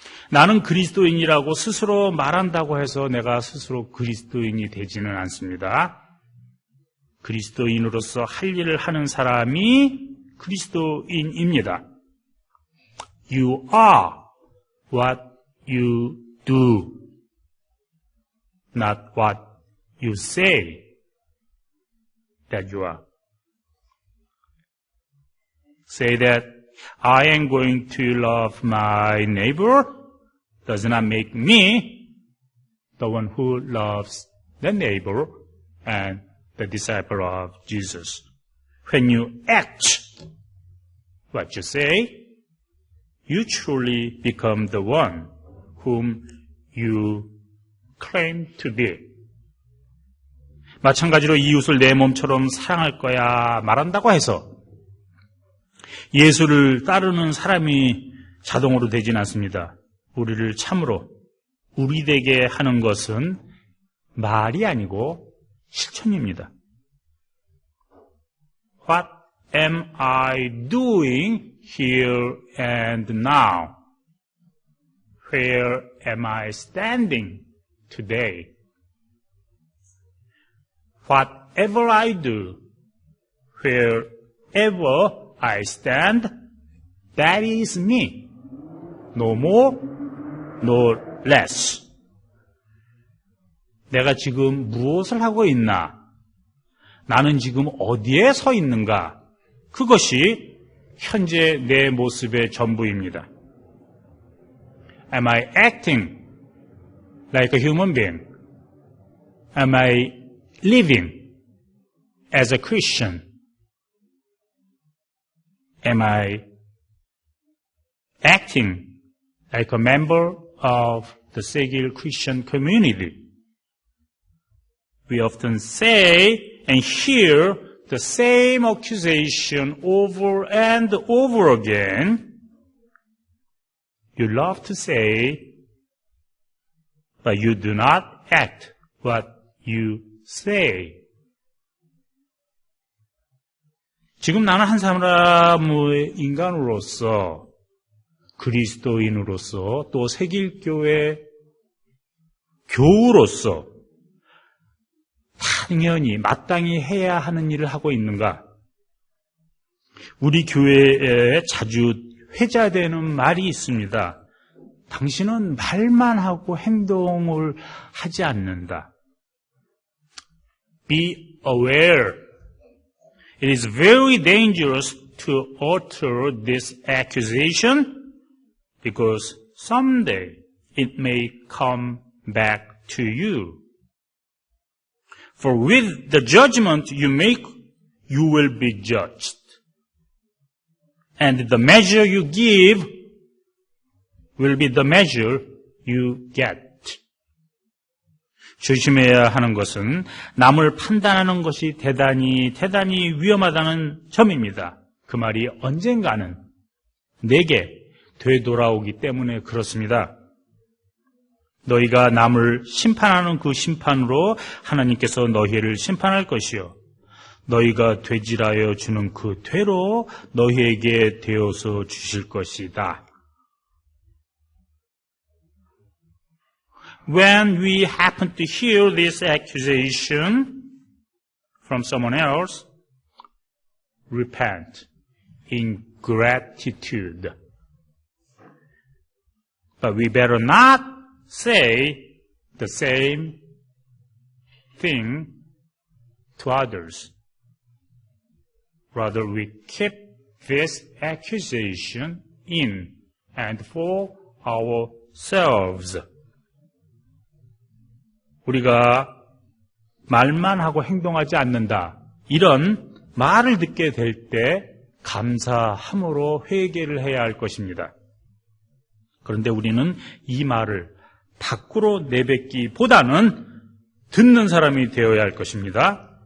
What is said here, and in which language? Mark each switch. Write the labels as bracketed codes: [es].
[ko] 나는 그리스도인이라고 스스로 말한다고 해서 내가 스스로 그리스도인이 되지는 않습니다. 그리스도인으로서 할 일을 하는 사람이 그리스도인입니다. [en] You are what you do, not what you say that you are. Say that I am going to love my neighbor does not make me the one who loves the neighbor and the disciple of Jesus. When you act what you say, you truly become the one whom you claim to be. [ko] 마찬가지로 이웃을 내 몸처럼 사랑할 거야 말한다고 해서 예수를 따르는 사람이 자동으로 되진 않습니다. 우리를 참으로 우리 되게 하는 것은 말이 아니고 실천입니다. [en] What am I doing here and now? Where am I standing today? Whatever I do, wherever I stand, that is me. No more, no less. [ko] 내가 지금 무엇을 하고 있나? 나는 지금 어디에 서 있는가? 그것이 현재 내 모습의 전부입니다. [en] Am I acting like a human being? Am I living as a Christian? Am I acting like a member of the Segil Christian community? We often say and hear the same accusation over and over again. You love to say, but you do not act what you say. [ko] 지금 나는 한 사람의 인간으로서, 그리스도인으로서, 또 세길교회 교우로서 당연히 마땅히 해야 하는 일을 하고 있는가? 우리 교회에 자주 회자되는 말이 있습니다. 당신은 말만 하고 행동을 하지 않는다. [en] Be aware. It is very dangerous to utter this accusation because someday it may come back to you. For with the judgment you make, you will be judged. And the measure you give will be the measure you get. [ko] 조심해야 하는 것은 남을 판단하는 것이 대단히 위험하다는 점입니다. 그 말이 언젠가는 내게 되돌아오기 때문에 그렇습니다. 너희가 남을 심판하는 그 심판으로 하나님께서 너희를 심판할 것이요. 너희가 되질하여 주는 그 되로 너희에게 되어서 주실 것이다. [en] When we happen to hear this accusation from someone else, repent in gratitude. But we better not say the same thing to others. Rather, we keep this accusation in and for ourselves. [ko] 우리가 말만 하고 행동하지 않는다. 이런 말을 듣게 될 때 감사함으로 회개를 해야 할 것입니다. 그런데 우리는 이 말을 밖으로 내뱉기보다는 듣는 사람이 되어야 할 것입니다.